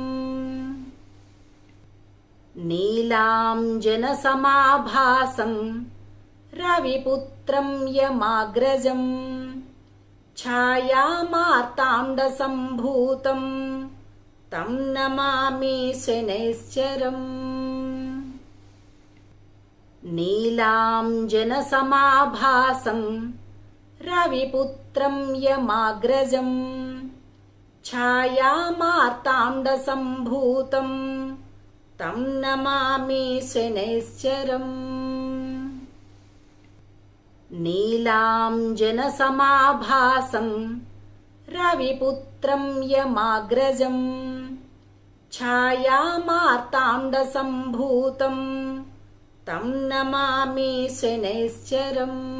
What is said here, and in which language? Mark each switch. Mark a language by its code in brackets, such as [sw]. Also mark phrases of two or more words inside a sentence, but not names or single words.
[sa] नीलाञ्जनसमाभासं रविपुत्रं यमाग्रजम् छायामार्ताण्डसम्भूतं तं नमामि शनैश्चरम् नीलाञ्जनसमाभासं रविपुत्रं यमाग्रजम् ఛాయామార్తాండసంభూతం తం నమామి శనైశ్చరम् నీలాంజనసమాభాసం రవిపుత్రం యమాగ్రజం ఛాయామార్తాండసంభూతం తం నమామి శనైశ్చరम्